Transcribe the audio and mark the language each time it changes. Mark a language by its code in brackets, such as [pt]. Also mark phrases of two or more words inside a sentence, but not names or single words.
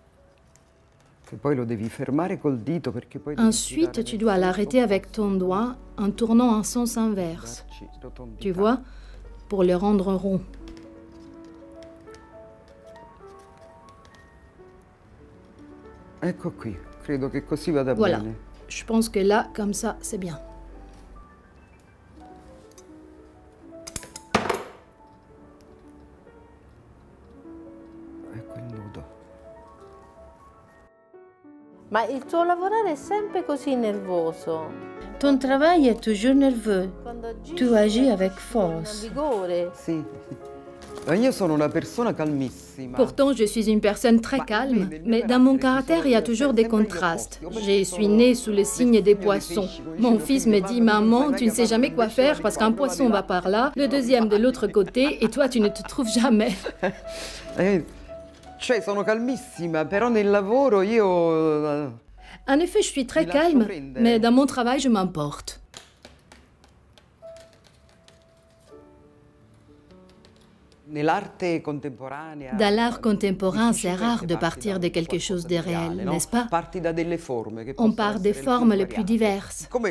[it] Che poi lo devi fermare col dito perché poi... [fr] Ensuite, tu dois l'arrêter avec ton doigt en tournant en sens inverse. Tu vois, pour le rendre rond. [it] Ecco qui, credo che così vada [fr] Voilà. [it] bene. [fr] Je pense que là, comme ça, c'est bien. [it] Ecco il nudo. Ma il tuo lavorare è sempre così nervoso? [fr] Ton travail est toujours nerveux. [it] Quando agisci [fr] Tu agis [it] con [fr] avec force. [it] vigore. Sì. Ma io sono una persona calmissima. [fr] Pourtant, je suis une personne très calme, mais dans mon caractère, il y a toujours des contrastes. Je suis née sous le signe des poissons. Mon fils me dit « Maman, tu ne sais jamais quoi faire parce qu'un poisson va par là, le deuxième de l'autre côté, et toi, tu ne te trouves jamais. » [it] Cioè, sono calmissima, però nel lavoro io... [fr] En effet, je suis très calme, mais dans mon travail, je m'emporte. Dans l'art contemporain, c'est rare de partir de quelque chose de réel, n'est-ce pas? On part des formes les plus diverses.